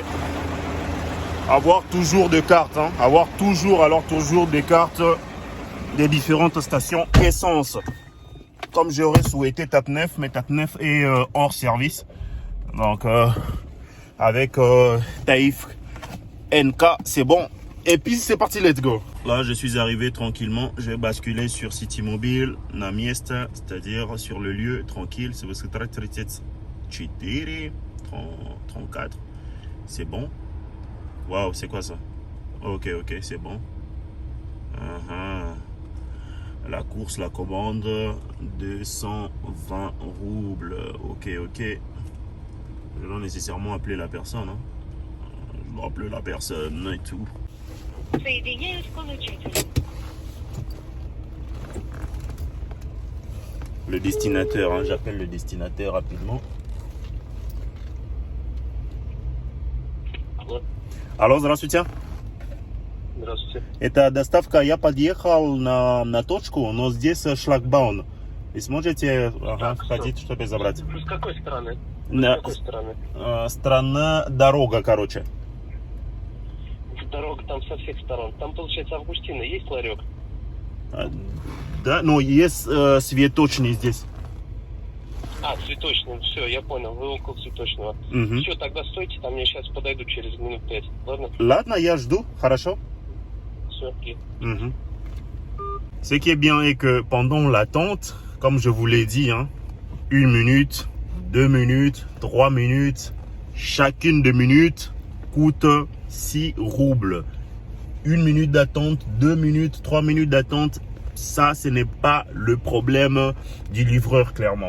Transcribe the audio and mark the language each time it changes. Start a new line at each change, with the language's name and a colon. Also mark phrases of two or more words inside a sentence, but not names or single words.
French: Avoir toujours des cartes, avoir toujours des cartes des différentes stations essence. Comme j'aurais souhaité Tatnef, mais Tatnef est hors service. Donc avec Taïf NK, c'est bon. Et puis c'est parti,
English: let's go.
French: Là, je suis arrivé tranquillement. Je vais basculer sur City Mobile,
Russian: на места,
French: c'est-à-dire sur le lieu tranquille. C'est parce que 34. C'est bon. Waouh, c'est quoi ça? Ok, c'est bon. La course, la commande, 220 roubles. Ok. Je dois nécessairement appeler la personne. appeler la personne et tout.
Russian: Соединяю с получателем.
French: Le destinateur, hein, j'appelle le destinateur rapidement.
Russian: Алло, здравствуйте. Здравствуйте. Это доставка. Я подъехал на точку, но здесь шлагбаум. И сможете Так, ходить, чтобы забрать? С какой стороны? На- С какой стороны? Страна, дорога, короче. Дорога там со всех сторон. Там, получается, Августина. Есть ларек? Да, но есть цветочный здесь. А, цветочный. Все, я понял. Вы около цветочного. Мгм. Все, тогда стойте, там я сейчас подойду через минут 5. Ладно? Ладно, я жду, хорошо? Все, Mhm.
French: Ce qui est bien est que pendant l'attente, comme je vous l'ai dit, hein, 1 minute, 2 minutes, 3 minutes, chacune des minutes coûte 6 roubles. 1 minute d'attente, 2 minutes, 3 minutes d'attente, ça, ce n'est pas le problème du livreur, clairement.